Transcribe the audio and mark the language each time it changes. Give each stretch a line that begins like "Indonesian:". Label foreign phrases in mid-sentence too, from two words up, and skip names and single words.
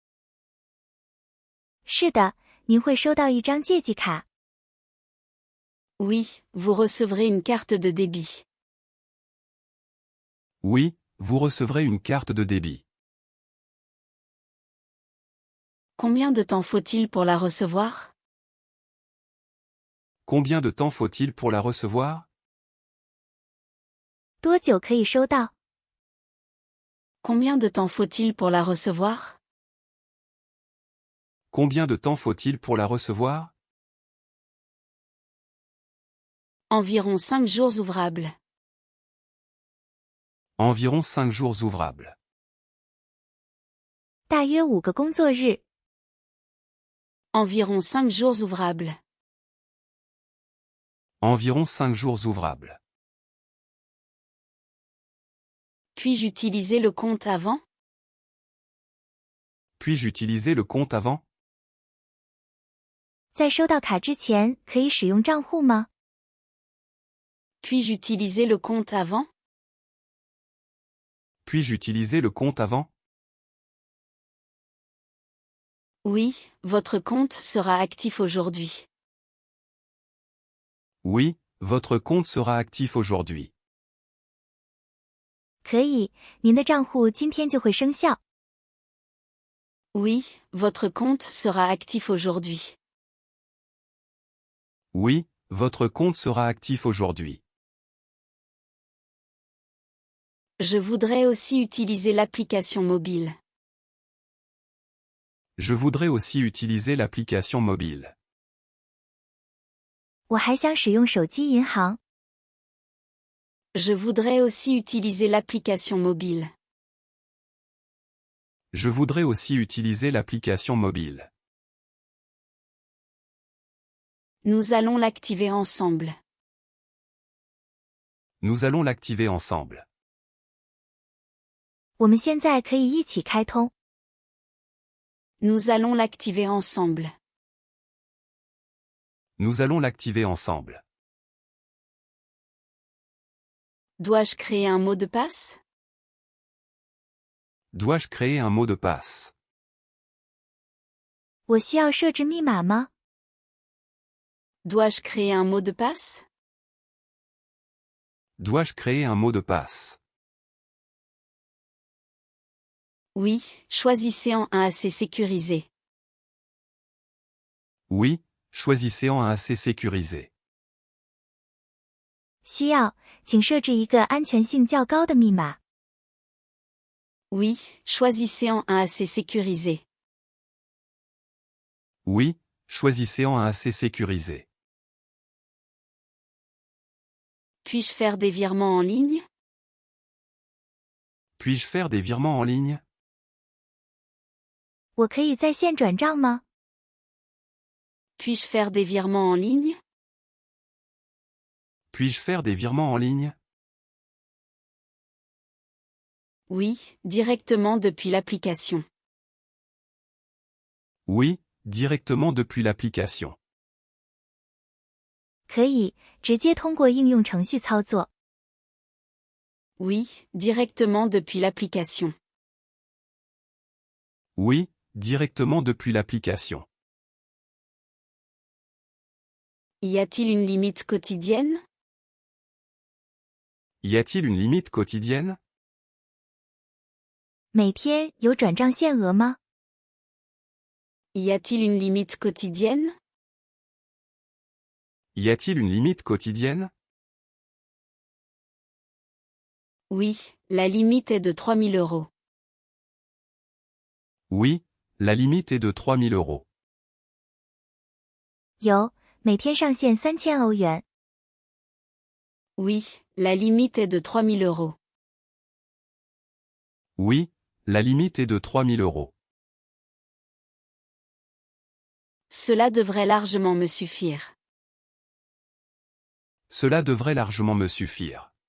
Chinese: 是的，您会收到一张借记卡。
French: Oui, vous recevrez une carte de débit. Oui, vous recevrez une carte de débit. Combien de temps faut-il pour la recevoir? Combien de temps faut-il pour la recevoir?
Chinese: 多久可以收到？
French: Combien de temps faut-il pour la recevoir? Combien de temps faut-il pour la recevoir? Environ 5 jours ouvrables. Environ 5 jours ouvrables.
Chinese: 大约5个工作日。
French: Environ 5 jours ouvrables. Environ 5 jours ouvrables. Puis-je utiliser le compte avant? Puis-je utiliser le compte avant?
Chinese: 在收到卡之前，可以使用账户吗？
French: Puis-je utiliser le compte avant? Puis-je utiliser le compte avant? Oui, votre compte sera actif aujourd'hui. Oui, votre compte sera actif aujourd'hui.
Chinese: 可以，您的账户今天就会生效。
French: Oui, votre compte sera actif aujourd'hui. Oui, votre compte sera actif aujourd'hui. Je voudrais aussi utiliser l'application mobile. Je voudrais aussi utiliser l'application mobile.
Chinese: 我还想使用手机银行。
French: Je voudrais aussi utiliser l'application mobile. Je voudrais aussi utiliser l'application mobile. Nous allons l'activer ensemble. Nous allons l'activer ensemble.
Chinese: 我们现在可以一起开通。
French: Nous allons l'activer ensemble. Nous allons l'activer ensemble. Dois-je créer un mot de passe? Dois-je créer un mot de passe?
Chinese: 我需要设置密码吗？
French: Dois-je créer un mot de passe? Dois-je créer un mot de passe? Oui, choisissez un assez sécurisé. Oui, choisissez un assez sécurisé.
Chinese: 需要，请设置一个安全性较高的密码。
French: Oui, choisissez en un assez sécurisé. Oui, choisissez en un assez sécurisé. Puis-je faire des virements en ligne? Puis-je faire des virements en ligne?
Chinese: 我可以在线转账吗？
French: Puis-je faire des virements en ligne? Puis-je faire des virements en ligne? Oui, directement depuis l'application. Oui, directement depuis l'application.
Chinese: 可以，直接通过应用程序操作。
French: Oui, directement depuis l'application. Oui, directement depuis l'application. Y a-t-il une limite quotidienne? Y a-t-il une limite quotidienne?
Chinese: 每天有转账限额吗？
French: Y a-t-il une limite quotidienne? Y a-t-il une limite quotidienne? Oui, la limite est de 3000 euros. Oui, la limite est de 3000 euros.
Chinese: 有，每天上限3000欧元。
French: Oui, la limite est de 3000 euros. Oui, la limite est de 3000 euros. Cela devrait largement me suffire. Cela devrait largement me suffire.